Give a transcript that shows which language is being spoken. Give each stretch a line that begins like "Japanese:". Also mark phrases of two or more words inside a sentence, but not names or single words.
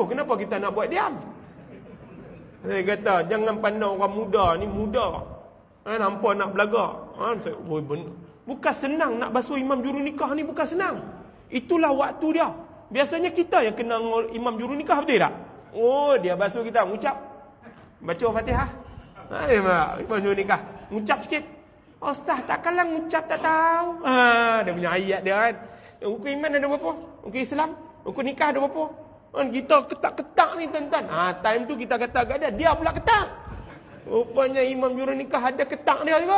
Malay: Kenapa kita nak buat diam? Saya kata, jangan pandang orang muda ni muda. Nampak nak belagak. Bukan senang nak basuh imam juru nikah ni, bukan senang. Itulah waktu dia. Biasanya kita yang kena imam juru nikah, betul tak? Dia basuh kita. Ngucap. Baca Fatihah. Imam juru nikah. Ngucap sikit. Ustaz, takkanlah ngucap tak tahu. Dia punya ayat dia kan. Rukun iman ada berapa? Rukun Islam? Rukun nikah ada berapa? Kita ketak-ketak ni tuan-tuan. Time tu kita kata agak dia pula ketak. Rupanya imam juru nikah ada ketak dia juga.